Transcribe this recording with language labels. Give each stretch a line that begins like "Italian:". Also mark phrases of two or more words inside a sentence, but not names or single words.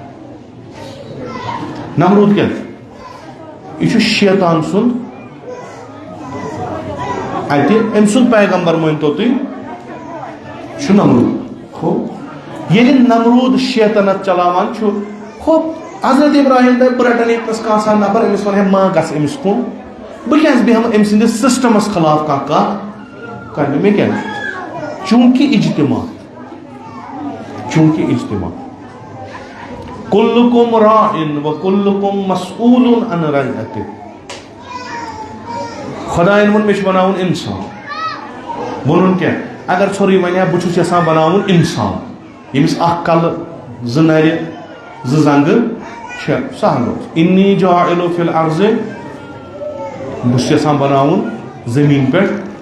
Kashmiri: نمروٗد کیٛاہ چھُ یہ چھُ شیطان سُنٛد اتہِ أمۍ سُنٛد پیغمبر مٲنتو تُہۍ چھُ نمروٗد ہو ییٚلہِ نمروٗد شیطنت چلاوان چھُ ہو حضرت ابراہیم دپہِ بہٕ رٹن ییٚتنس کانٛہہ سا نفر أمِس ونہٕ ہے ما گژھ أمِس کُن بہٕ کیازِ بیٚہمہٕ أمۍ سٕنٛدِس سسٹمس خلاف کانٛہہ کتھ کرنہِ مےٚ کیازِ چوٗنٛکہِ اجتماع
Arabic: کُلُکُم راعٍ وَکُلُکُم مسئوٗلٌ عن رعیتہِ
Kashmiri: خۄدایَن ووٚن مےٚ چھُ بناوُن اِنسان ووٚنُن کیٛاہ اگر ژھوٚرُے وَنہِ ہا بہٕ چھُس یژھان بناوُن اِنسان ییٚمِس اکھ کلہٕ زٕ نرِ زٕ زنٛگہٕ چھےٚ سہل اوس
Arabic: اِنی جاعِلُ فِی الارضِ
Kashmiri: بہٕ چھُس یژھان بناوُن زٔمیٖن پٮ۪ٹھ